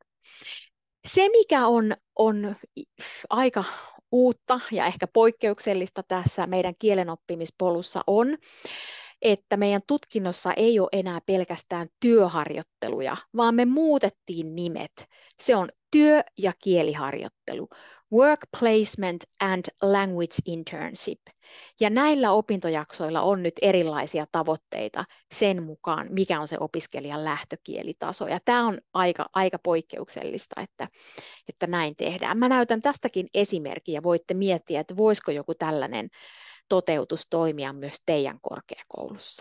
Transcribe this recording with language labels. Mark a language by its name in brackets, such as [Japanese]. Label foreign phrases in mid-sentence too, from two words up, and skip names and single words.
[Finnish] Se, mikä on aika uutta ja ehkä poikkeuksellista tässä meidän kielenoppimispolussa on, että meidän tutkinnossa ei ole enää pelkästään työharjoitteluja, vaan me muutettiin nimet. Se on työ- ja kieliharjoittelu, [English] work placement and language internship. [Finnish] Ja näillä opintojaksoilla on nyt erilaisia tavoitteita sen mukaan, mikä on se opiskelijan lähtökielitaso. Ja tämä on aika poikkeuksellista, että näin tehdään. Mä näytän tästäkin esimerkkiä ja voitte miettiä, että voisiko joku tällainen toteutus toimia myös teidän korkeakoulussa.